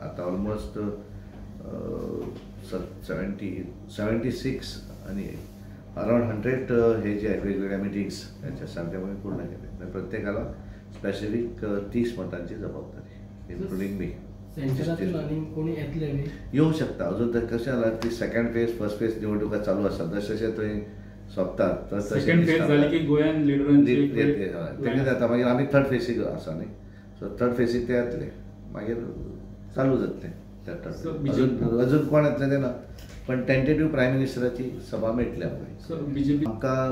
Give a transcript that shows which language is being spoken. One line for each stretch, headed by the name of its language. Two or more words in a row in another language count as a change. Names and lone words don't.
Marathi: आता ऑलमोस्ट 76 आणि अराउंड 100 हे जे आहे वेगवेगळ्या मिटिंग्स याच्या सारख्यामुळे पूर्ण केले. प्रत्येकाला स्पेसिफिक 30 मतांची जबाबदारी इन्क्लुडिंग मी.
Konkani: येऊ शकता अजून तर कशें जाला ती
English: second phase first phase
Konkani: निवडणुका चालू आसा जशे जशे थंय सोंपतात
English: second phase
Konkani: जाली की गोंयांत तें जाता मागीर आमी थर्ड फेजीक आसा न्ही, सो थर्ड फेजीक ते येतले मागीर चालू जातलें. अजून कोण येतले तें ना, पण टेंटेटिव्ह प्रायम मिनिस्टराची सभा मेळटली आमकां.